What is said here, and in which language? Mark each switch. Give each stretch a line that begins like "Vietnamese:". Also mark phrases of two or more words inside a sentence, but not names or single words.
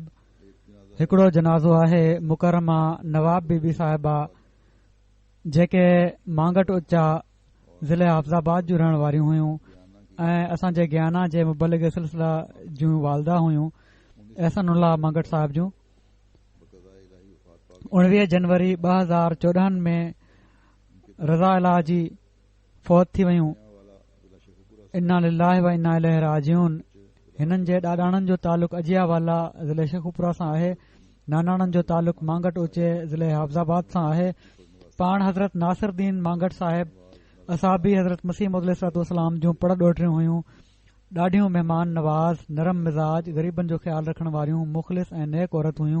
Sindhi: हिकिड़ो जनाज़ो आहे मुकरमा नवाब बीबी साहिबा, जेके मांगट उच्चा ज़िले हाफ़िज़ाबाद जूं रहण वारियूं हुयूं ऐं असांजे ज्ञाना जे मुबलिग सिलसिला जूं वालदा हुयूं, एहसनुल्लाह मांगट साहिब जूं। 19 जनवरी 2014 में रज़ा इलाह जी फौत थी वयूं।
Arabic: إنا لله وإنا إليه راجعون.
Sindhi: हिननि जे ॾाॾाणनि जो तालुक़ अजियावाला ज़िले शेखुपुरा सां आहे, नानाणनि जो तालुक़ मांगट उचे ज़िले हाफ़िज़ाबाद सां आहे। पाण हज़रत नासिरुद्दीन मांगट साहिब असाबी हज़रत मसीह मौद अलैहिस्सलाम जूं पड़ ॾोहिटियूं हुयूं। ॾाढियूं महिमान नवाज़, नरम मिज़ाज, ग़रीबनि जो ख़्यालु रखण वारियूं मुख़लिस ऐं नेक औरत हुयूं।